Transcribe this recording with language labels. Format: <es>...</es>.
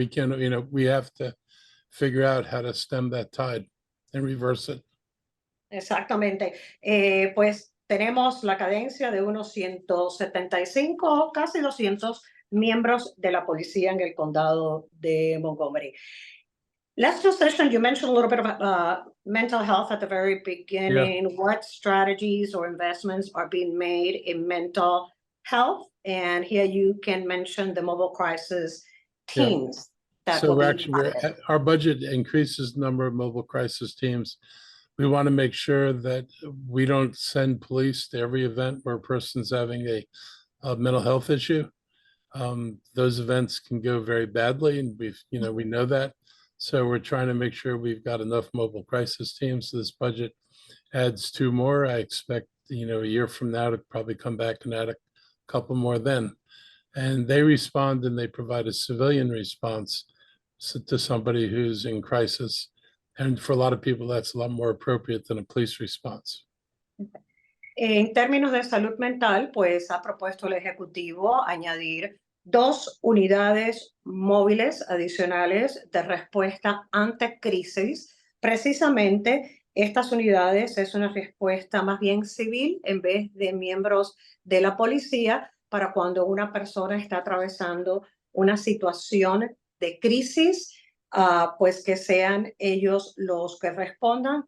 <en>We can, we have to figure out how to stem that tide and reverse it.</en> <es>Exactamente. Pues tenemos la cadencia de unos 175, casi 200 miembros de la policía en el condado de Montgomery.</es> <en>Last session, you mentioned a little bit of mental health at the very beginning. Yeah. What strategies or investments are being made in mental health? And here you can mention the mobile crisis teams. Yeah. So our budget increases the number of mobile crisis teams. We want to make sure that we don't send police to every event where a person's having a mental health issue. Those events can go very badly, and we know that. So we're trying to make sure we've got enough mobile crisis teams. So this budget adds 2 more. I expect, a year from now to probably come back and add a couple more then. And they respond and they provide a civilian response to somebody who's in crisis. And for a lot of people, that's a lot more appropriate than a police response.</en> <es>En términos de salud mental, pues ha propuesto el Ejecutivo añadir 2 unidades móviles adicionales de respuesta ante crisis. Precisamente, estas unidades es una respuesta más bien civil en vez de miembros de la policía para cuando una persona está atravesando una situación de crisis, pues que sean ellos los que respondan.</es>